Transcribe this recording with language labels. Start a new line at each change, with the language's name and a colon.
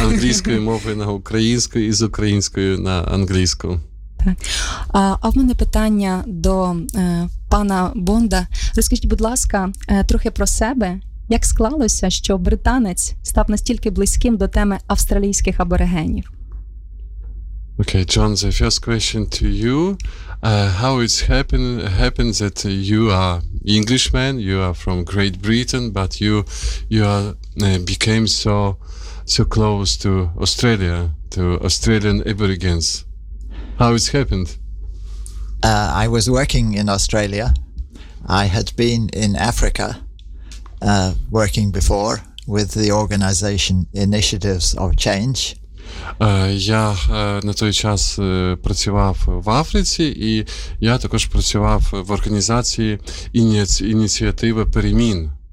Ukrainian: Англійської мови на українську і з української на англійську. Так. Так. А в мене питання до пана Бонда. Розкажіть, будь ласка, трохи про себе. Як склалося, що британець став настільки близьким до теми австралійських аборигенів?
English: Okay, John, the first question to you. How it's happened that you are Englishman, you are from Great Britain, but you became so close to Australia, to Australian aborigines? How it's happened? I was working in Australia. I had been in Africa working before with the organization Initiatives of Change.
Ukrainian: Я на той час працював в Африці, і я також працював в організації ініціатива перемін.